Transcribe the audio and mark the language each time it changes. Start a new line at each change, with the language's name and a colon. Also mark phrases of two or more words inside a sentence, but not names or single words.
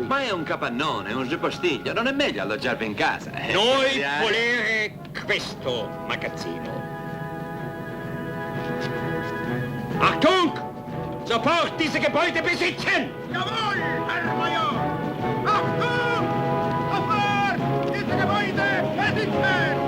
Italian: Ma è un capannone, un ripostiglio, non è meglio alloggiarvi in casa. Noi volere questo magazzino.
German: Achtung! Sofort diese Gebäude besitzen! Jawohl, Herr Major! Achtung! Sofort! Diese Gebäude besitzen!